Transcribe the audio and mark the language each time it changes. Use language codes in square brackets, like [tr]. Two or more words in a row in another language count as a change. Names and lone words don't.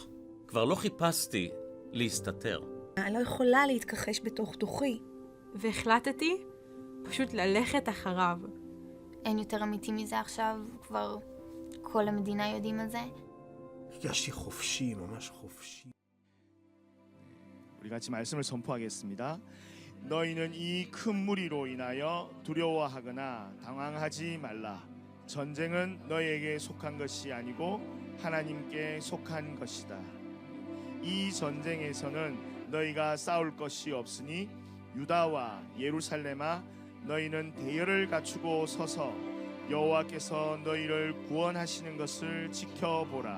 [he] כבר לא חיפשתי להסתתר. אני לא יכולה להתכחש בתוך תוכי. והחלטתי פשוט ללכת אחריו. אין יותר אמיתי מזה עכשיו, כבר כל המדינה יודעים על זה. הרגשתי חופשי, ממש חופשי. [ko] 우리 같이 말씀을 선포하겠습니다. 너희는 이 큰 무리로 인하여 두려워하거나 당황하지 말라. 전쟁은 너희에게 속한 것이 아니고 하나님께 속한 것이다. 이 전쟁에서는 너희가 싸울 것이 없으니 유다와 예루살렘아 너희는 대열을 갖추고 서서 여호와께서 너희를 구원하시는 것을 지켜보라.